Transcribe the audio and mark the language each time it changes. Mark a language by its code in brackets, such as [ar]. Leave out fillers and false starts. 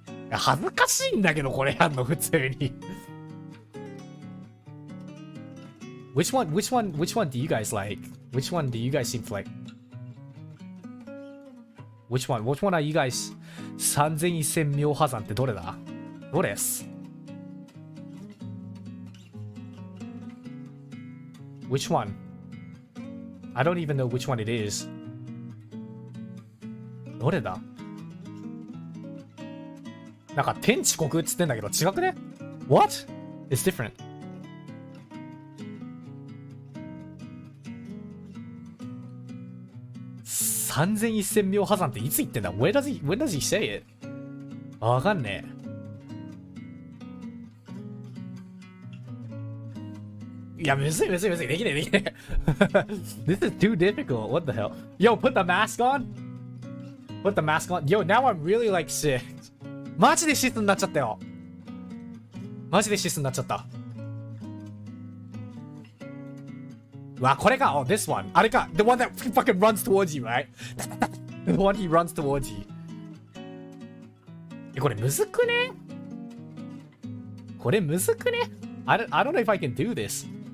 [ja] 恥ずかしいんだけど、これやんの、普通に。 [en] Which one do you guys like? Which one do you guys seem to like? Which one are you guys? [ja] 3100秒破山ってどれだ？どれっす？ [en] Which one? I don't even know which one it is. [ja] どれだ？なんか天地国っつってんだけど違くね？ [en] What? It's different. [ja] 3100秒破山っていつ言ってんだ？ [en] when does he say it? [ja] わかんねえ。いや、むずい。できねえ。 [en] This is too difficult. What the hell? Yo, put the mask on? Put the mask on? Yo, now I'm really like sick. [ja] マジでシスになっちゃったよ。マジでシスになっちゃった。うわ、これか。 [en] Oh, this one. [ja] あれか。 [en] The one that fucking runs towards you, right? The one he runs towards you. [ja] これむずくね？これむずくね？ [en] I don't know if I can do this.